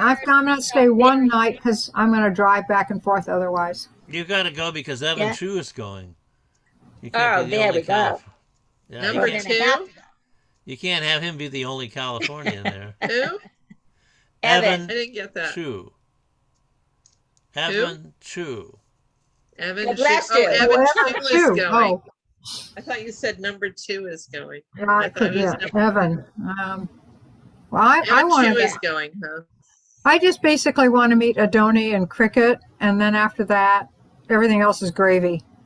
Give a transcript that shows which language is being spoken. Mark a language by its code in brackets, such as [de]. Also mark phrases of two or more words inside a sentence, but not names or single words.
[en] I'm going to stay one night because I'm going to drive back and forth otherwise. You got to go because Evan Chu is going. Oh, there we go. Yeah, Number 2? You can't have him be the only Californian there. Who? Evan. I didn't get that. Chu. Evan Chu. Evan Chu. Bless Oh, you. Evan Chu is going. Oh. I thought you said number 2 is going. I thought it was Evan. Well, I want to. Is going, huh? I just basically want to meet Adoni and Cricket, and then after that, everything else is gravy.